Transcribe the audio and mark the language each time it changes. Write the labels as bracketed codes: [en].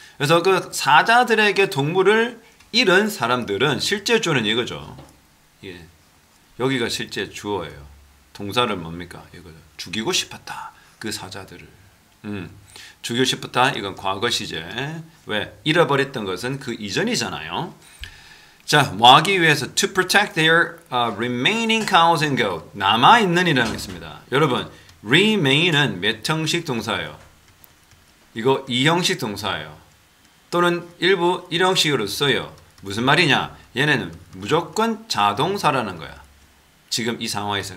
[ko] 그래서 그 사자들에게 동물을 잃은 사람들은 실제 주어는 이거죠. 예. 여기가 실제 주어예요. 동사를 뭡니까? 이거 죽이고 싶었다. 그 사자들을. 죽이고 싶었다. 이건 과거 시제. 왜? 잃어버렸던 것은 그 이전이잖아요. 자, 뭐 하기 위해서 [en] to protect their remaining cows and goat. [ko] 남아있는 이라는 게 있습니다. 여러분, remain은 몇 형식 동사예요? 이거 2형식 동사예요. 또는 일부 1형식으로 써요. 무슨 말이냐? 얘네는 무조건 자동사라는 거야. 지금 이 상황에서.